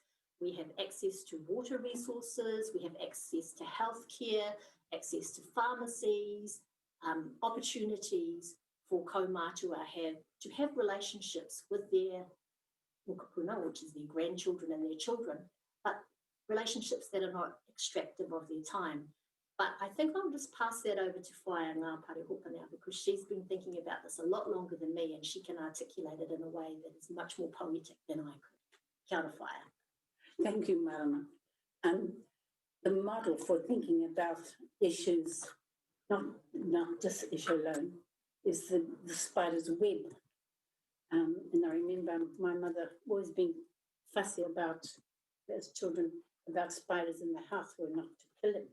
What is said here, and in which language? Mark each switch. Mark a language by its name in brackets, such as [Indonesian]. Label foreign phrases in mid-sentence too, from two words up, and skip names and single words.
[English] We have access to water resources. We have access to healthcare, access to pharmacies, opportunities for kaumātua to have relationships with their mokopuna, which is their grandchildren and their children, but relationships that are not extractive of their time. But I think I'll just pass that over to Whaia Ngā Parehopa now, because she's been thinking about this a lot longer than me, and she can articulate it in a way that is much more poetic than I could. [Māori] Kia ora, Whaia. [English] Thank you, Marama. The model for thinking about issues, not this issue alone, is the spider's web. And I remember my mother always being fussy about, as children, about spiders in the house were not to kill them.